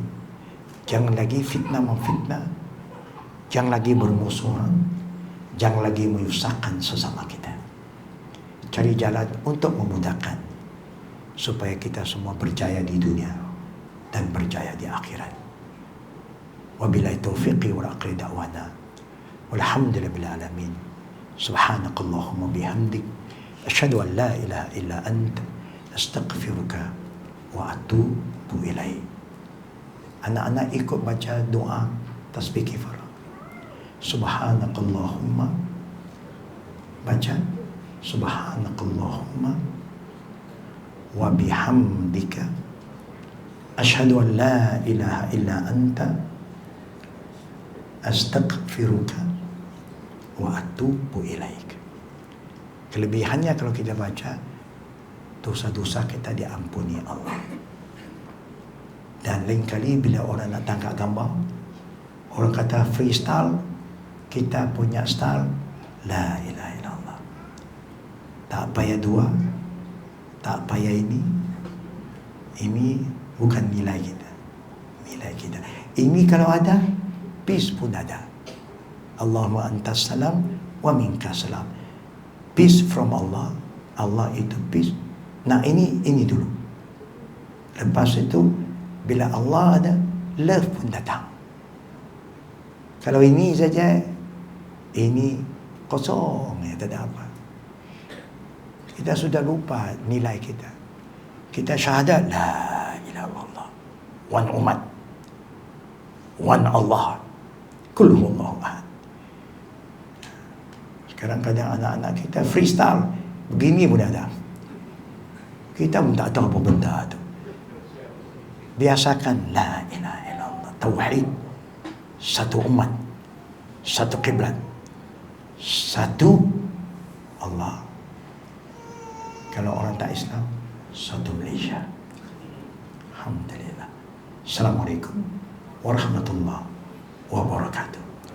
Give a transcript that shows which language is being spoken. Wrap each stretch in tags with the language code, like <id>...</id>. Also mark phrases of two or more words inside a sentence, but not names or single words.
<ms>Jangan lagi fitnah memfitnah, jangan lagi bermusuhan, jangan lagi menyusahkan sesama kita. Cari jalan untuk memudahkan supaya kita semua berjaya di dunia dan berjaya di akhirat.</ms> <ar>وبالله التوفيق وآخر دعوانا والحمد لله العالمين. سبحانك اللهم بحمدك أشهد أن لا إله إلا أنت أستغفرك وأتوب إليك.</ar> <ms>Anak-anak ikut baca doa tasbih kifarah.</ms> <ar>Subhanakallahumma, baca سبحانك اللهم وبحمدك أشهد أن لا إله إلا أنت أستغفرك وأتوب إليك.</ar> <ms>Kelebihannya kalau kita baca, dosa-dosa kita diampuni Allah. Dan lain kali bila orang nak tangkap gambar, orang kata freestyle, kita punya style</ms> <ar>لا إله إلا الله.</ar> <ms>Tak payah dua, tak payah ini. Ini bukan nilai kita. Nilai kita. Ini kalau ada, peace pun ada.</ms> <ar>اللهم أنت السلام ومنك السلام.</ar> <en>Peace from Allah.</en> <ms>Allah itu peace. Nah ini dulu. Lepas itu bila Allah ada, love pun datang. Kalau ini saja, ini kosong, ya, tak ada apa. Kita sudah lupa nilai kita. Kita syahadat</ms> <ar>لا إله إلا الله,</ar> <ms>one umat, one Allah,</ms> <ar>قل هو الله أحد.</ar> <ms>Sekarang kadang anak-anak kita freestyle, begini pun ada. Kita pun tak tahu apa benda tu. Biasakan</ms> <ar>لا إله إلا الله,</ar> <ms>tauhid, satu umat, satu kiblat, satu Allah. Kalau orang tak Islam, satu Malaysia. Alhamdulillah.</ms> <ar>السلام عليكم ورحمة الله وبركاته.</ar>